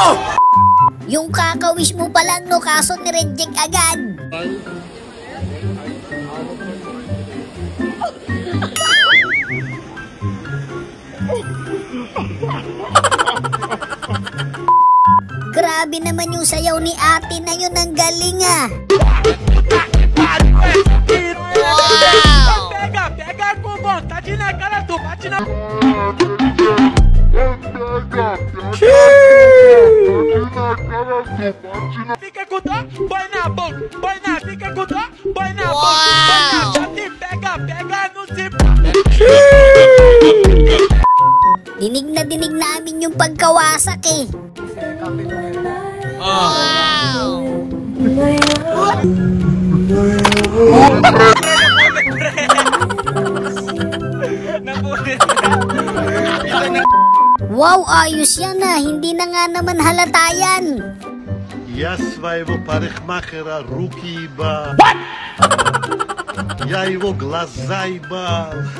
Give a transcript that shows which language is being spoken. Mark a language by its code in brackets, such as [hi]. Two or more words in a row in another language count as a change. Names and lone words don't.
[tl] Yung kakawish mo pa lang, no, kaso nireject agad. Grabe naman yung sayaw ni ate na yun, ang galing ah. Wow! [pt] Pega com vontade na cara do bate na... Fica com dó, põe na boca, fica com dó, põe na boca, já te pega no zip. [tl] Dinig na dinig namin yung pagkawasak eh. Wow! Wow, ayos yan ah. Hindi na nga naman halata yan. [ru] Я своего парикмахера руки ебал. Я его глаза ебал.